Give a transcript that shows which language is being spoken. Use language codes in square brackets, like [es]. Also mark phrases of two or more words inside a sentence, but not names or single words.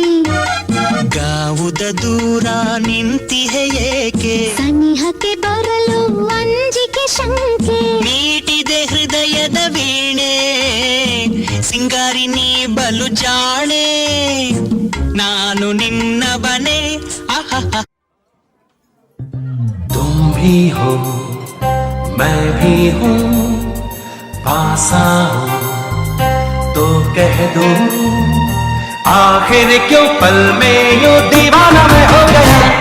[kn] ಗಾವುದ ದೂರ ನಿಂತಿಹೆ ಏಕೆ? ಸನಿಹಕ್ಕೆ ಬರಲು ಅಂಜಿಕೆ ಶಂಕೆ. ಮೀಟಿದೆ ಹೃದಯದ ವೀಣೆ ಸಿಂಗಾರಿ ನೀ ಬಲು ಜಾಣೆ. ನಾನು ನಿನ್ನ ಬನೆ. [hi] तुम भी हो मैं भी हूँ, पास आओ तो कह दूं आखिर क्यों पल में यूं दीवाना मैं हो गया.